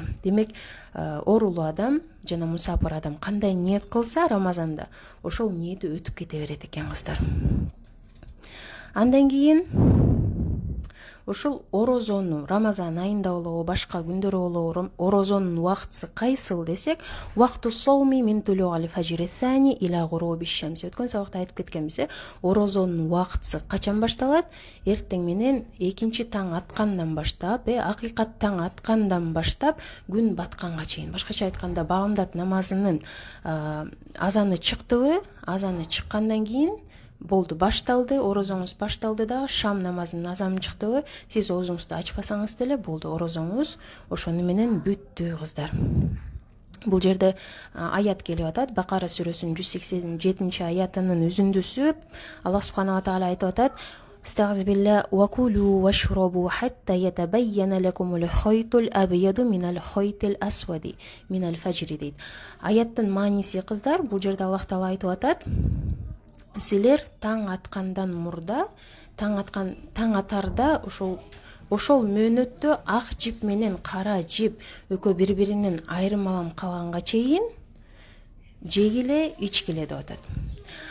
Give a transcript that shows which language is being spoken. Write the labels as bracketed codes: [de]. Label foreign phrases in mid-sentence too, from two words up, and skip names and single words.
[ky] Демек, оорулуу адам жана мусапыр адам кандай ниет кылса Рамазанда, ошол ниети өтүп кете берет экен кыздар. Андан кийин ошол орозону Рамазан айында болобу, башка күндөрү болобу, орозонун убактысы кайсыл десек, [ar] وقت الصوم من طلوع الفجر الثاني إلى غروب الشمس. [ky] Өткөн сабакта айтып кеткенбиз, орозонун убактысы качан башталат? Эртең менен экинчи таң аткандан баштап, акыйкат таң аткандан баштап күн батканга чейин. Башкача айтканда, багамдат намазынын азаны чыктыбы? Азаны чыккандан кийин болду, башталды, орозоңуз башталды да, шам намазынын азаны чыктыбы, сиз оозуңузду ачпасаңыз деле болду, орозоңуз ошону менен бүттү кыздар. Бул жерде аят келип атат, Бакара сүрөсүнүн 187 аятынын үзүндүсү. [ar] الله سبحانه وتعالى [ky] айтып атат: [ar] "استغزبلا وكلوا واشربوا حتى يتبين لكم الخيط الأبيض من الخيط الأسود من الفجر" дейт. [ky] Аяттын мааниси кыздар, бул жерде Аллах таала айтып атат: силер таң аткандан мурда, таң атарда ошол мөөнөттө ак жип менен кара жип экөө бири-биринен айырмаланып калганга чейин жегиле, ичкиле деп атат.